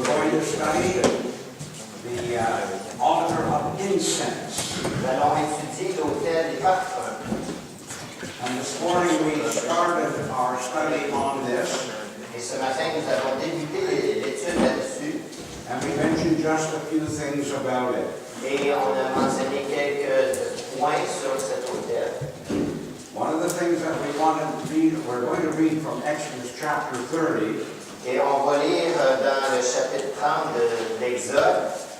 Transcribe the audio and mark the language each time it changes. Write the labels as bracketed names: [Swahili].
[English] to study the altar of incense. [French] Nous allons étudier l'autel des parfums. [English] And this morning we started our study on this, [French] Et ce matin, nous avons débuté l'étude là-dessus. [English] and we mentioned just a few things about it. [French] Et on a mentionné quelques points sur cet autel. [English] One of the things that we wanted to read, we're going to read from Exodus chapter 30, [French] Et on va lire dans le chapitre 30 de l'Exode.